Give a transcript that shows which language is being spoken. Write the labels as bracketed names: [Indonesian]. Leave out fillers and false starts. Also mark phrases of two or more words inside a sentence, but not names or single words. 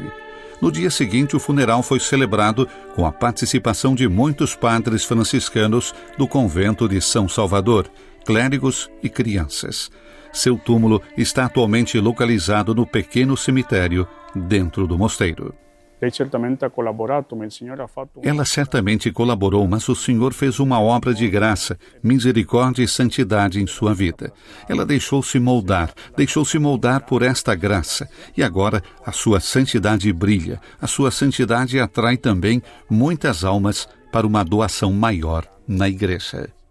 [Portuguese] No dia seguinte, o funeral foi celebrado com a participação de muitos padres franciscanos do convento de São Salvador, clérigos e crianças. Seu túmulo está atualmente localizado no pequeno cemitério dentro do mosteiro. [Italian] Lei certamente ha collaborato, ma il Signore ha fatto... [Portuguese] Ela certamente colaborou, mas o Senhor fez uma obra de graça, misericórdia e santidade em sua vida. Ela deixou-se moldar por esta graça. E agora a sua santidade brilha. A sua santidade atrai também muitas almas para uma doação maior na igreja.